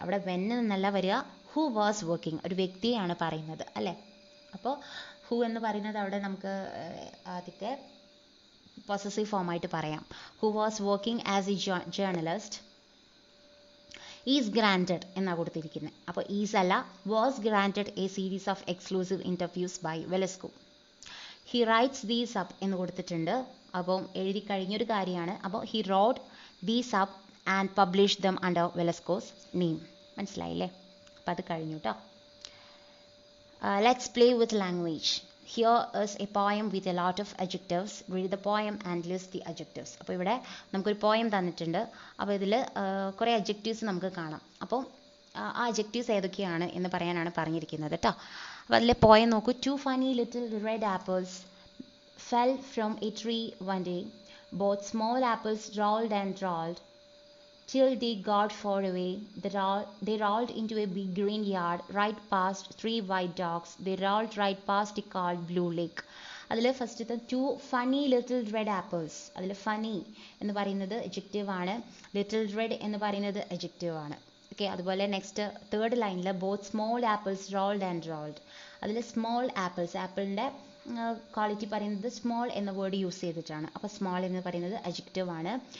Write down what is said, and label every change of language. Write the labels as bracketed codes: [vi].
[ml] അവിടെ when എന്നല്ല വരിക, [en] who was working, [ml] ഒരു വ്യക്തിയാണ് പറയുന്നത് അല്ലേ. അപ്പോൾ who എന്ന് പറയുന്നത് അവിടെ നമുക്ക് ആദ്യത്തെ പൊസസീവ് ഫോമായിട്ട് പറയാം. [en] who was working as a journalist is granted [ml] എന്നാണ് കൊടുത്തിരിക്കുന്നത്. അപ്പോൾ [en] Is അല്ല, was granted a series of exclusive interviews by Velasco. He writes these up [ml] എന്ന് കൊടുത്തിട്ടുണ്ട്. അപ്പം എഴുതി കഴിഞ്ഞൊരു കാര്യമാണ്. അപ്പോൾ [en] He wrote these up and publish them under Velasco's name. [ml] മനസ്സിലായില്ലേ? അപ്പോൾ അത് കഴിഞ്ഞു കേട്ടോ. [en] Let's play with language. Here is a poem with a lot of adjectives. Read the poem and list the adjectives. [ml] അപ്പോൾ ഇവിടെ നമുക്കൊരു പോയം തന്നിട്ടുണ്ട്. അപ്പോൾ ഇതിൽ കുറേ adjectives നമുക്ക് കാണാം. അപ്പോൾ ആ adjectives ഏതൊക്കെയാണ് എന്ന് പറയാനാണ് പറഞ്ഞിരിക്കുന്നത് കേട്ടോ. അപ്പോൾ അതിലെ പോയം നോക്കൂ. [en] 2 funny little red apples fell from a tree one day. Both small apples rolled and rolled till they got far away. They rolled into a big green yard right past 3 white dogs. They rolled right past a called Blue Lake. [ml] അതിൽ ഫസ്റ്റത്തെ [en] 2 funny little red apples. [ml] അതിൽ funny എന്ന് പറയുന്നത് adjective ആണ്. little red എന്ന് പറയുന്നത് adjective ആണ്. Okay, അതുപോലെ നെക്സ്റ്റ് തേർഡ് ലൈനിൽ [en] both small apples rolled and rolled. [ml] അതിൽ small apples, ആപ്പിളിൻ്റെ ക്വാളിറ്റി പറയുന്നത് സ്മോൾ എന്ന വേർഡ് യൂസ് ചെയ്തിട്ടാണ്. അപ്പോൾ സ്മോൾ എന്ന് പറയുന്നത് adjective ആണ്.